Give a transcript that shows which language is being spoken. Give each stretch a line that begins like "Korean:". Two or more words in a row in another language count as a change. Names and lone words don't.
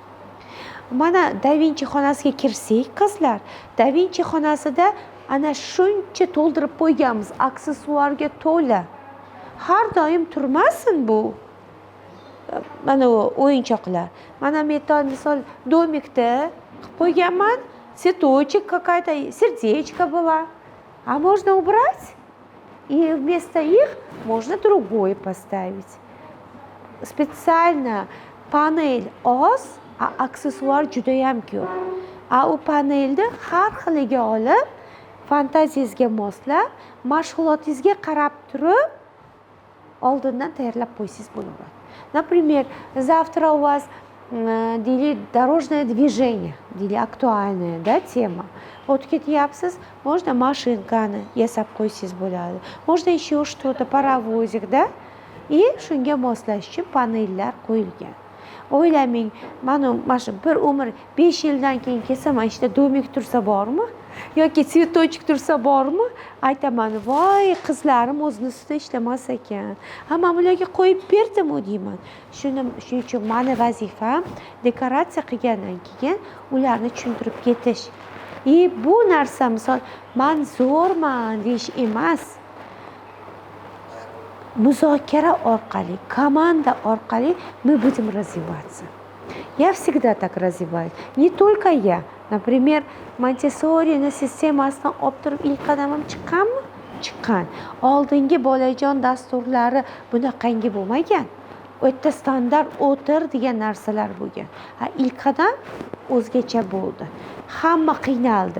Uzbek: Mana Da Vinci xonasiga kirsak, qizlar, Da Vinci xonasida ana shuncha to'ldirib qo'yganmiz, aksessuarga to'la. Har doim turmasin bu. Mana o'yinchoqlar. Mana metal misol domikda qilib qo'yganman.
Russian: Цветочек какая-то, сердечко было. А можно убрать, и вместо их можно другое поставить.
Uzbek: Специально panel oz, aksessuar judayam ko'p. U panelni har xiliga olib, fantaziyangizga moslab, mashg'ulotingizga qarab turib, oldindan tayyorlab qo'ysangiz bo'laveradi.
Russian: Например, завтра у вас дорожное движение, актуальная, да, тема.
Uzbek: Вот ketyapsiz, можно машинкani yasab qo'ysangiz bo'ladi.
Russian: Можно еще что-то, паровозик, да?
Uzbek: И shunga moslash uchun panellar qo'yilgan. O'ylamang, mana bir umr 5 yildan keyin kelsa, mana ishda domik tursa bormi? Yoki tsvetochik tursa bormi? Aytaman, voy, qizlarim o'zini ustida ishlamas ekan. Hamma ularga qo'yib berdim-ku deyman. Shuning uchun meni vazifam dekoratsiya qilgandan keyin ularni tushuntirib ketish. Bu narsa misol men zo'rman deyish emas. Muzokara orqali, komanda orqali
Russian: мы будем развиваться. Я всегда так развиваюсь. Не только я. Например,
Uzbek: Montessori sistemasidan olib turib ilk qadamim chiqqan. Oldingi bolajon dasturlari bunaqangi bo'lmagan. o'ta standart o'tir degan narsalar bo'lgan. Ilk qadam o'zgacha bo'ldi. Hamma qiynaldi.